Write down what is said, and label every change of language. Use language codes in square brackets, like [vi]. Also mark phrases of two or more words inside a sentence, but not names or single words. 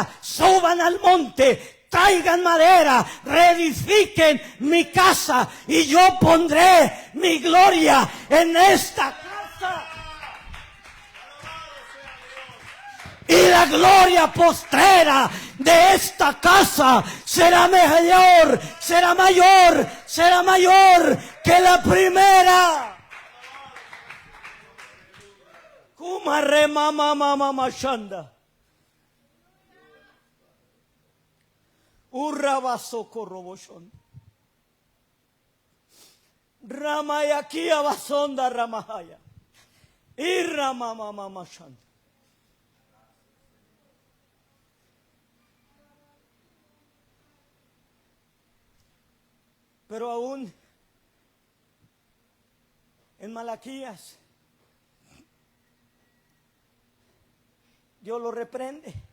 [es] Suban al monte, traigan madera, reedifiquen mi casa y yo pondré mi gloria en esta casa. Y la gloria postrera de esta casa será mayor, será mayor, será mayor que la primera. Kumare mama mama mashanda. Urrabaso corroboshon. Ramayakia basonda ramahaya. Irramama mamashanda. Pero aún en Malaquías Dios lo reprende.